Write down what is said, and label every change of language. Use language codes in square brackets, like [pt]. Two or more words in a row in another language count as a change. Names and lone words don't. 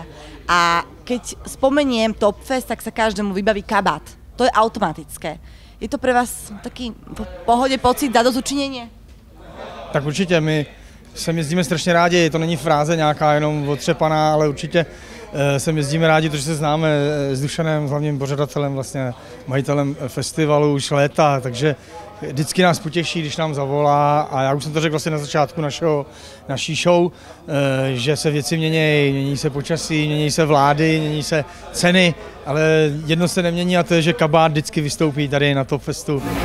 [sk] A keď spomeniem Top Fest, tak sa každému vybaví kabát. To je automatické. Je to pre vás taký v pohode pocit, zadozučinenie? [cs] Tak určitě, my sem jezdíme strašně rádi, to není fráze nějaká jenom otřepaná, ale určitě sem jezdíme rádi, protože se známe s Dušanem, s hlavním pořadatelem, vlastně majitelem festivalu už léta, takže vždycky nás potěší, když nám zavolá a já už jsem to řekl vlastně na začátku naší show, že se věci mění se počasí, mění se vlády, mění se ceny, ale jedno se nemění a to je, že kabát vždycky vystoupí tady na Top Festu.